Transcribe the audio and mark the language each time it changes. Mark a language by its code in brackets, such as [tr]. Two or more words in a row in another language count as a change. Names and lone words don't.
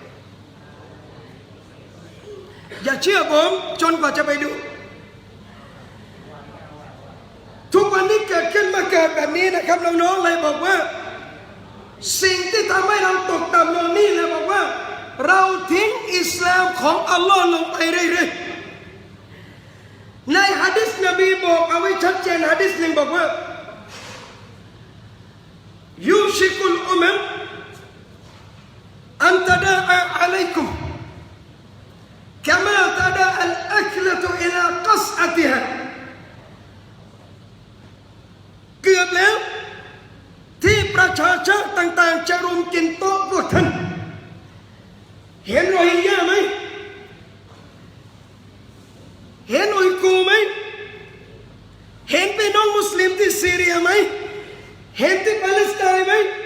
[th] อย่าเชื่อผมจนกว่าจะไปดูทุกวันนี้เกิดขึ้นมาเกิดแบบนี้นะครับน้องๆเลยบอกว่าสิ่งที่ทำให้เราตกต่ำลงนี่เลยบอกว่าเราทิ้งอิสลามของอัลลอฮ์ลงไปเรื่อย ๆในหะดีษนบีบอกเอาไว้ชัดเจนหะดีษหนึ่งบอกว่า [ar] يوشك الأمم أن تداعى عليكم كما تداعى الأكلة إلى قصعتها [th] เกือบแล้วที่ประชาชาติต่างๆจะรุมกินโต๊ะพวกท่านเห็นโรฮิงญาไหมเห็นอุยกูร์ไหมเห็นพี่น้องมุสลิมที่ซีเรียไหมเห็นที่ปาเลสไตน์ไหม